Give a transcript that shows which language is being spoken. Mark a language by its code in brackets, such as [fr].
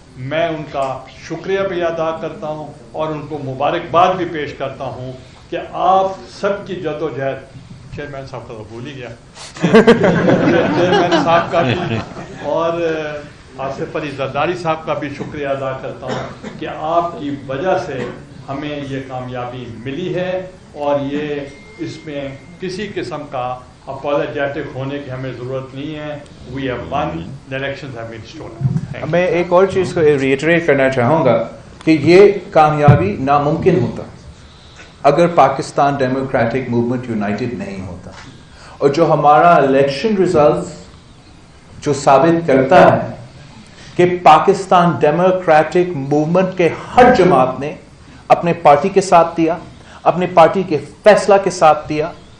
[ur] میں ان کا شکریہ بھی ادا کرتا ہوں اور ان کو مبارکباد بھی پیش کرتا ہوں کہ آپ سب کی جدوجہد, چیئرمین صاحب کا تو بھول ہی گیا, چیئرمین صاحب کا بھی اور آصف علی زرداری صاحب کا بھی شکریہ ادا کرتا ہوں کہ آپ کی وجہ سے ہمیں یہ کامیابی ملی ہے, اور یہ اس میں کسی قسم کا اپالوجیٹک ہونے کی ہمیں ضرورت نہیں ہے. [en] We have won, the elections have been stolen. [ur] میں ایک اور چیز کو ریٹریٹ کرنا چاہوں گا کہ یہ کامیابی ناممکن ہوتا اگر پاکستان ڈیموکریٹک موومنٹ یونائٹڈ نہیں ہوتا, اور جو ہمارا الیکشن ریزلٹ جو ثابت کرتا ہے کہ پاکستان ڈیموکریٹک موومنٹ کے ہر جماعت نے اپنے پارٹی کے ساتھ دیا, اپنے پارٹی کے فیصلہ کے ساتھ دیا,